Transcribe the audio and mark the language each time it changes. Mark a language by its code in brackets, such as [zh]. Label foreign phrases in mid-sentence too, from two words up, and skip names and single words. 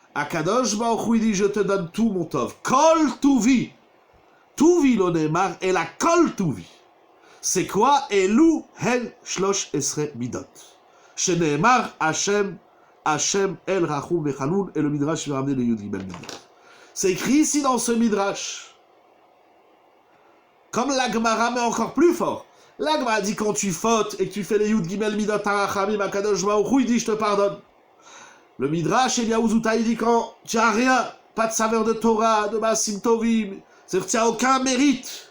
[he] הקדוש ברוך הוא, [fr] il dit, je te donne tout mon tov. [he] כל טובי. טובי לא נאמר, [fr] et la [he] כל טובי. [fr] C'est quoi? [he] אלו הן שלש עשרה מידות. שנאמר השם, השם אל רחום וחנון, [fr] et le midrash va ramener le [he] יוד גימל מידות. [fr] C'est écrit ici dans ce midrash. Comme la Gemara, mais encore plus fort. La Gemara dit quand tu fautes et que tu fais les [he] יוד גימל מידות הרחמים, הקדוש ברוך הוא, [fr] il dit je te pardonne. Le midrash, Eliaouzuta, il dit quand tu n'as rien, pas de saveur de Torah, de [he] מעשים טובים, [fr] c'est-à-dire tu n'as aucun mérite.